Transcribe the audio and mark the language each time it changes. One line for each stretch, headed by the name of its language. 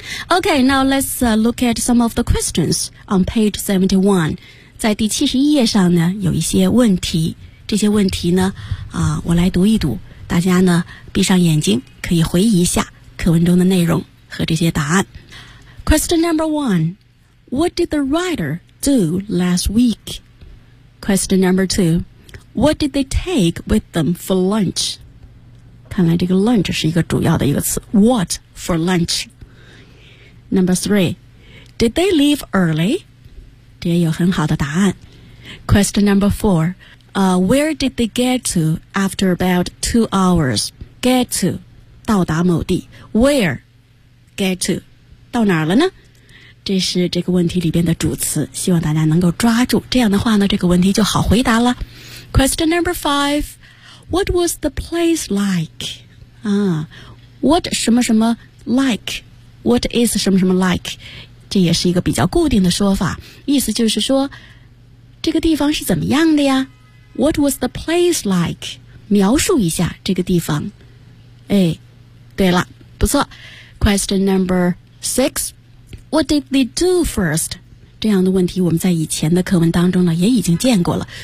English: Okay, now let's look at some of the questions on page 71.
Chinese: 在第71页上呢，有一些问题，这些问题呢，我来读一读，大家呢，闭上眼睛，可以回忆一下课文中的内容和这些答案。
English: Question number one, what did the writer do last week? Question number two,What did they take with them for lunch?
Chinese: 看来这个 lunch 是一个主要的一个词。
English: What for lunch? Number three, did they leave early?
Chinese: 这也有很好的答案。
English: Question number four,where did they get to after about 2 hours? Get to,
Chinese: 到达某地。
English: Where? Get to,
Chinese: 到哪儿了呢？这是这个问题里边的主词，希望大家能够抓住。这样的话呢，这个问题就好回答了。
English: Question number five, what was the place like? What 什么什么 like? What is 什么什么 like?
Chinese: 这也是一个比较固定的说法，意思就是说，这个地方是怎么样的呀？
English: What was the place like?
Chinese: 描述一下这个地方。哎，对了，不错。
English: Question number six, what did they do first?
Chinese: 这样的问题我们在以前的课文当中呢也已经见过了。